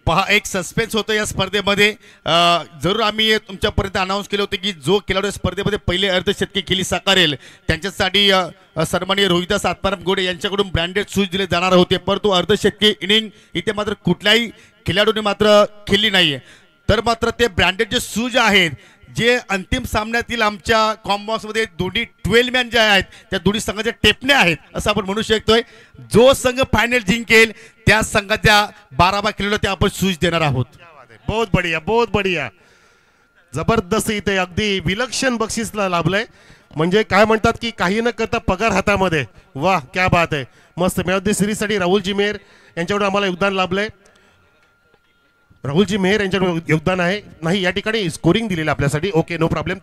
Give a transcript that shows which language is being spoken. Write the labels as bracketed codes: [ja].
[mr] पहा, एक सस्पेन्स होतं या स्पर्धेमध्ये. जरूर आम्ही तुमच्यापर्यंत अनाऊन्स केले होते की जो खेळाडू या स्पर्धेमध्ये पहिले अर्धशतकी खेळी साकारेल त्यांच्यासाठी सन्माननीय रोहिदास आत्माराम गोडे यांच्याकडून ब्रँडेड शूज दिले जाणार होते, परंतु अर्धशतकी इनिंग इथे मात्र कुठल्याही खेळाडूने मात्र खेळली नाहीये. तर मात्र ते ब्रँडेड जे शूज आहेत, जे अंतिम सामन्यातील आमच्या कॉम्बॉक्समध्ये दोन्ही 12 मॅन जे आहेत त्या दोन्ही संघाच्या टेपणे आहेत असं आपण म्हणू शकतोय. जो संघ फायनल जिंकेल त्या संघाच्या 12 खेळाडूला ते आपण शूज देणार आहोत. [hi] बहुत बढिया, बहुत बढिया, जबरदस्त. [mr] इथे अगदी विलक्षण बक्षीसला लाभलंय. म्हणजे काय म्हणतात की काही न करता पगार हातामध्ये. वाह, [hi] क्या बात [mr] आहे, मस्त. Match of the सिरीजसाठी Rahulji Mehar यांच्याकडून आम्हाला योगदान लाभलंय. राहुलजी मेहर यांच्याकडून योगदान आहे नाही, या ठिकाणी स्कोरिंग दिलेलं आपल्यासाठी. [en] Okay, no problem.